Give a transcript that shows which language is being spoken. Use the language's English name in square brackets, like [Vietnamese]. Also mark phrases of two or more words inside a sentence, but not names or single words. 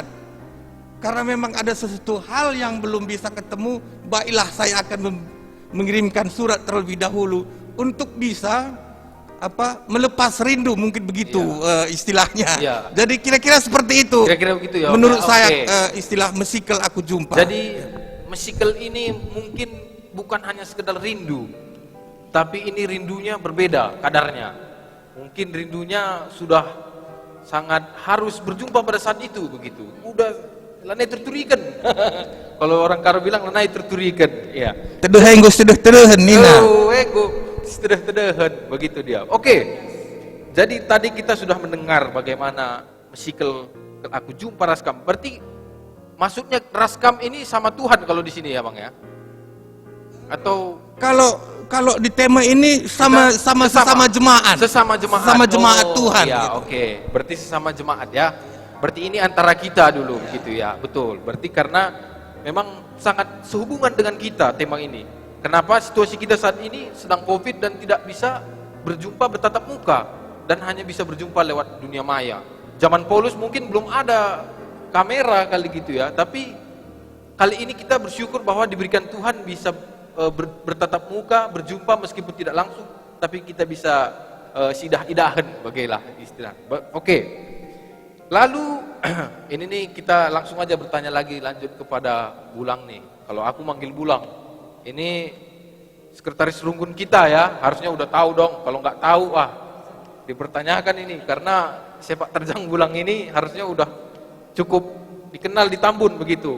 [Indonesian] Karena memang ada sesuatu hal yang belum bisa ketemu, baiklah saya akan mengirimkan surat terlebih dahulu untuk bisa melepas rindu, mungkin begitu istilahnya. Iya. Jadi kira-kira seperti itu. Kira-kira begitu ya. Menurut Oke. saya istilah [Batak Karo] mesikel aku jumpa. [Indonesian] Jadi mesikel ini mungkin bukan hanya sekedar rindu, tapi ini rindunya berbeda kadarnya. Mungkin rindunya sudah sangat harus berjumpa pada saat itu begitu. [Batak Karo] Udah lanai terturikan. [Indonesian] Kalau orang Karo bilang [Batak Karo] lanai terturikan, [Indonesian] ya. [Batak Karo] Tedehan [Indonesian] gue sudah [Batak Karo] tedehan Nina. [Indonesian] Oh, [Batak Karo] ego tedehan [Indonesian] begitu dia. Oke. Jadi tadi kita sudah mendengar bagaimana [Batak Karo] mesikel aku jumpa [Indonesian] Raskam. Berarti maksudnya Raskam ini sama Tuhan kalau di sini ya, Bang ya? Atau Kalau di tema ini sama jemaat. Sesama jemaat. Sama jemaat Tuhan. Ya, gitu. oke. Berarti sesama jemaat ya. Berarti ini antara kita dulu gitu ya. Betul. Berarti karena memang sangat sehubungan dengan kita tema ini. Kenapa situasi kita saat ini sedang Covid dan tidak bisa berjumpa bertatap muka dan hanya bisa berjumpa lewat dunia maya. Zaman Paulus mungkin belum ada kamera kali gitu ya, tapi kali ini kita bersyukur bahwa diberikan Tuhan bisa bertatap muka, berjumpa meskipun tidak langsung, tapi kita bisa [Batak Karo] sidah-idahan bagailah [Indonesian] istilah. Oke. Lalu ini nih kita langsung aja bertanya lagi lanjut kepada Bulang nih. Kalau aku manggil Bulang, ini sekretaris runggun kita ya, harusnya udah tahu dong. Kalau nggak tahu, dipertanyakan ini karena sepak terjang Bulang ini harusnya udah cukup dikenal di Tambun begitu.